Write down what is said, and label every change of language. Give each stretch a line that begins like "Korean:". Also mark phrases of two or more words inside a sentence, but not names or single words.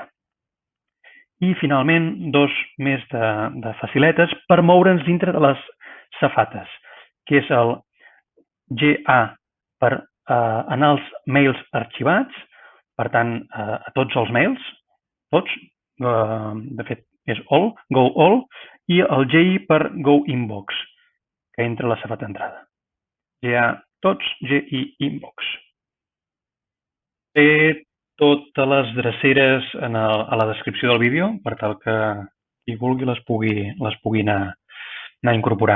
Catalan: I finalment, dos més de faciletes per moure'ns dintre de les safates, que és el GA per anar als mails arxivats, per tant, a tots els mails, tots, de fet és
English: all, go all,
Catalan: i el GI per
English: go inbox,
Catalan: que entra a la safata d'entrada. GA tots, GI inbox. Té totes les dreceres a la descripció del vídeo, per tal que qui vulgui les pugui anar incorporant.